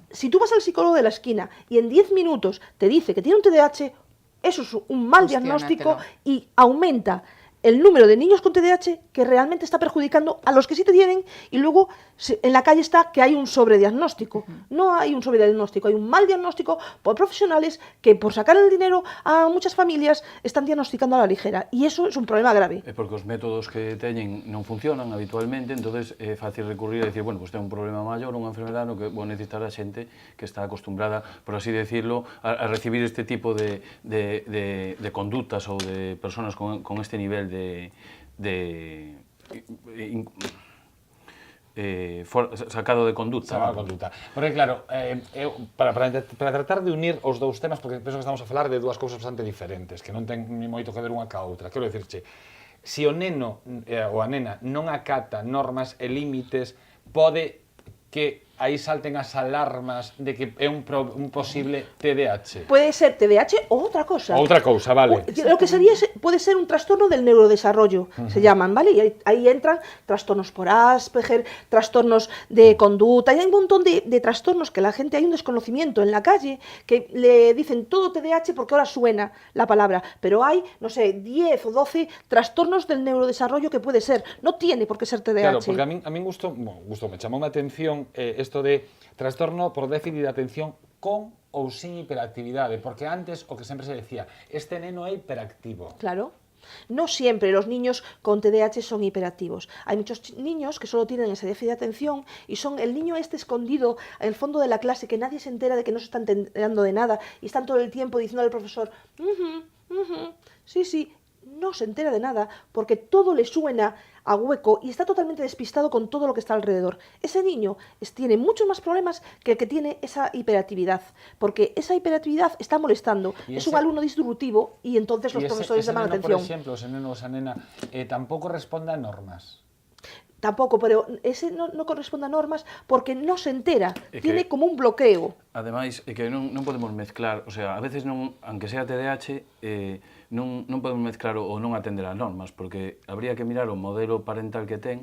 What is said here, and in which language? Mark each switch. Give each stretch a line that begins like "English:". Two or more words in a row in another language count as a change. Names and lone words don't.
Spanish: Si tú vas al psicólogo de la esquina y en 10 minutos te dice que tiene un TDAH, eso es un mal diagnóstico y aumenta el número de niños con TDAH que realmente está perjudicando a los que sí te tienen y luego en la calle está que hay un sobrediagnóstico. No hay un sobrediagnóstico, hay un mal diagnóstico por profesionales que por sacar el dinero a muchas familias están diagnosticando a la ligera y eso es un problema grave.
Galician: É porque os métodos que teñen non funcionan habitualmente, entonces é fácil recurrir a
Spanish: decir, bueno, pues
Galician: ten un problema maior, unha enfermedade no que vou necesitar a xente que está acostumbrada,
Spanish: por así decirlo,
Galician: a recibir este tipo de conductas ou de personas con este nivel sacado de conduta. Sacado de conduta. Porque claro, para tratar de unir os dous temas, porque penso que estamos a falar de dúas cousas bastante diferentes, que non ten ni moito que ver unha ca outra. Quero dicirche, se o neno ou a nena non acata normas e límites, pode que aí salten as alarmas de que é un posible TDAH.
Spanish: Puede ser TDAH o otra cosa.
Galician: Outra cousa, vale.
Spanish: Lo que puede ser un trastorno del neurodesarrollo, se llaman, ¿vale? Y ahí entran trastornos por Asperger, trastornos de conducta, y hay un montón de trastornos que la gente, hay un desconocimiento en la calle, que le dicen todo TDAH porque ahora suena la palabra, pero hay, no sé, 10 o 12 trastornos del neurodesarrollo que puede ser, no tiene por qué ser TDAH.
Galician: Claro, porque a min me chamou a atención isto de trastorno por déficit de atención con ou sin hiperactividade, porque antes o que sempre se decía, este neno é hiperactivo. Claro.
Spanish: No siempre los niños con TDAH son hiperactivos. Hay muchos niños que solo tienen ese déficit de atención y son el niño este escondido en el fondo de la clase, que nadie se entera de que no se están enterando de nada y están todo el tiempo diciendo al profesor, sí, sí, no se entera de nada porque todo le suena a hueco y está totalmente despistado con todo lo que está alrededor. Ese niño tiene muchos más problemas que el que tiene esa hiperactividad, porque esa hiperactividad está molestando. Es un alumno disruptivo y entonces los profesores llaman la atención. Por ejemplo, ese neno o esa nena tampouco responde a normas.
Galician: Tampoco, pero ese non corresponde a normas porque non se entera, tiene que, como un bloqueo. Ademais, é que non podemos mezclar,
Spanish: o sea,
Galician: a veces non,
Spanish: aunque sea TDAH,
Galician: non podemos mezclar ou non atender as normas, porque habría que mirar o modelo parental que ten,